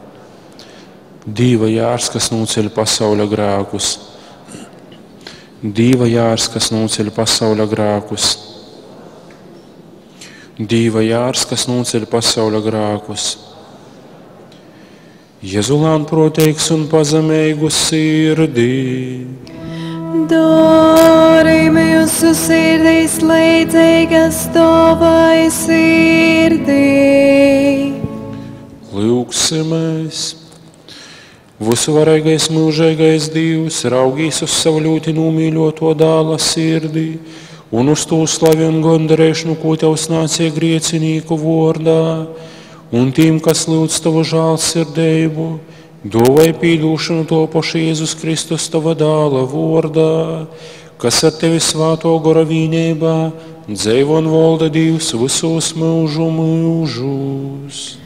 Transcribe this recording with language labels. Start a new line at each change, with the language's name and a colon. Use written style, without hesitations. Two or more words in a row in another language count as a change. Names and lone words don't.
Latgalian: Dieva jārs, kas nūceļ pasauļa grākus, Dieva jārs, kas nūceļ pasauļa grākus, Dieva jārs, kas nūceļ pasauļa grākus, Jēzulān proteiks un pazemeigu sirdī. Dori mūsu sirdīs līdzīgas tavai sirdī. Lūksimies! Visvarīgais mūžīgais Dievs raugīs uz savu ļoti nomīļoto dēla sirdī un uz to slavu un gandarēšanu, ko tevs nācija griecinīku vārdā, un tiem, kas lūdz tavu žēlsirdību, dāvāj pīdūšanu topoši Jēzus Kristus tava dēla vārdā, kas ar tevi svāto Gora vīnībā dzīvo un valda Dievs visos mūžu mūžus.